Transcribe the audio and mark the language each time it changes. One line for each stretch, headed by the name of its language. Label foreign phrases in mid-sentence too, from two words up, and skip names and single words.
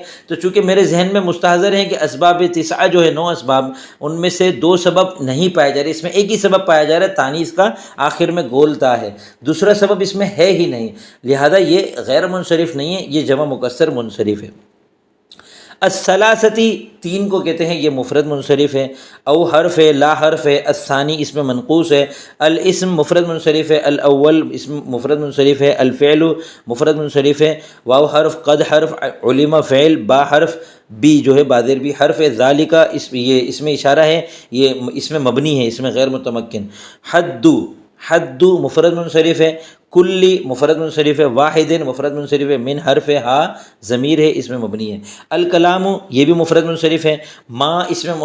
Urdu: تو چونکہ میرے ذہن میں مستحضر ہے کہ اسباب 9 جو ہے 9 اسباب، ان میں سے 2 سبب نہیں پائے جا رہے، اس میں ایک ہی سبب پایا جا رہا ہے، تانیث کا آخر میں گولتا ہے، دوسرا سبب اس میں ہے ہی نہیں، لہذا یہ غیر منصرف نہیں ہے، یہ جمع مکسر منصرف ہے۔ الثلاثتی تین کو کہتے ہیں یہ مفرد منصرف ہے، او حرف ہے، لا حرف ہے، الثانی اس میں منقوص ہے، الاسم مفرد منصرف ہے، الاول اسم مفرد منصرف ہے، الفعل مفرد منصرف ہے، واو حرف، قد حرف، علم فعل، با حرف، بی جو ہے بادر بھی حرف ہے، ذالک یہ اس میں اشارہ ہے، یہ اس میں مبنی ہے، اس میں غیر متمکن، حد حد مفرد منصرف ہے، کلی مفرد منصرف ہے، واحد مفرد منصرف ہے، من حرف ہا ضمیر ہے اس میں مبنی ہے، الکلام یہ بھی مفرد منصرف ہے، ما اس میں